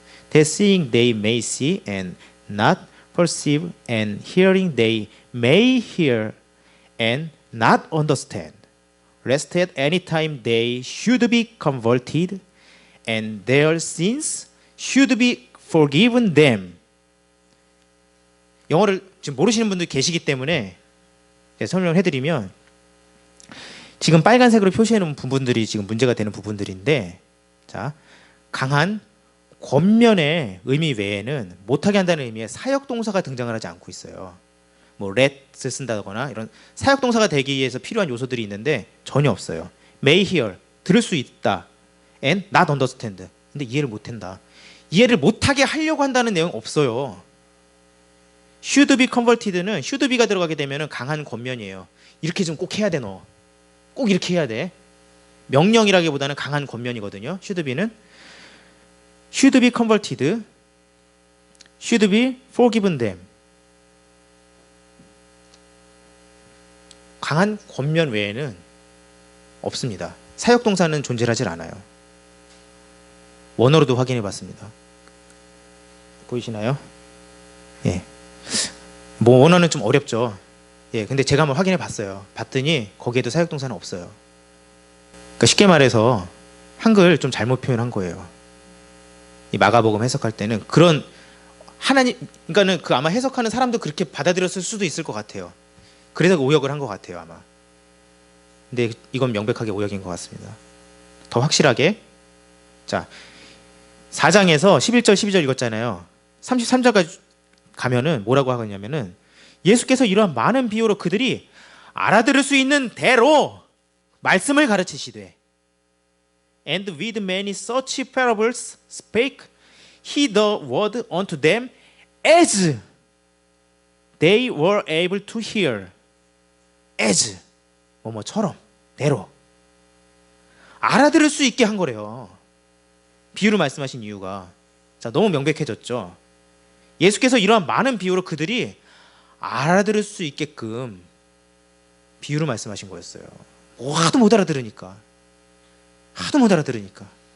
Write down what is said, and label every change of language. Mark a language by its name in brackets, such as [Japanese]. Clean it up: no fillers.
[English] That seeing they may see and not perceive, and hearing they may hear and not understand, lest at any time they should be converted, and their sins should be forgiven them. [Korean] 영어를 지금 모르시는 분들 계시기 때문에 설명을 해드리면 지금 빨간색으로 표시해 놓은 부분들이 지금 문제가 되는 부분들인데, 자, 강한 권면의 의미 외에는 못하게 한다는 의미의 사역동사가 등장을 하지 않고 있어요. 뭐 let을 쓴다거나 이런 사역동사가 되기 위해서 필요한 요소들이 있는데 전혀 없어요. [English] may hear, [Korean] 들을 수 있다. [English] and not understand, [Korean] 근데 이해를 못한다. 이해를 못하게 하려고 한다는 내용 없어요. [English] should be converted [Korean] 는 should be가 들어가게 되면 강한 권면이에요. 이렇게 좀 꼭 해야 돼. 너 꼭 이렇게 해야 돼. 명령이라기보다는 강한 권면이거든요. [English] should be [Korean] 는 [English] should be converted, should be forgiven them. [Korean] 강한 권면 외에는 없습니다. 사역동사는 존재하지 않아요. 원어로도 확인해 봤습니다. 보이시나요? 예. 뭐 원어는 좀 어렵죠. 예, 근데 제가 한번 확인해 봤어요. 봤더니 거기에도 사역동사는 없어요. 그러니까 쉽게 말해서 한글 좀 잘못 표현한 거예요. 이 마가복음 해석할 때는 그런 하나님, 그러니까는 그 아마 해석하는 사람도 그렇게 받아들였을 수도 있을 것 같아요. 그래서 오역을 한 것 같아요, 아마. 근데 이건 명백하게 오역인 것 같습니다. 더 확실하게, 자, 4장에서 11절 12절 읽었잖아요. 33절까지 가면은 뭐라고 하겠냐면은 예수께서 이러한 많은 비유로 그들이 알아들을 수 있는 대로 말씀을 가르치시되, [English] and with many such parables spake he the word unto them as they were able to hear. [Korean] as 뭐뭐처럼, 대로, 알아들을 수 있게 한 거래요. 비유를 말씀하신 이유가. 자, 너무 명백해졌죠. 예수께서 이러한 많은 비유로 그들이 알아들을 수 있게끔 비유를 말씀하신 거였어요. 하도 못 알아들으니까. 하도 못 알아들으니까.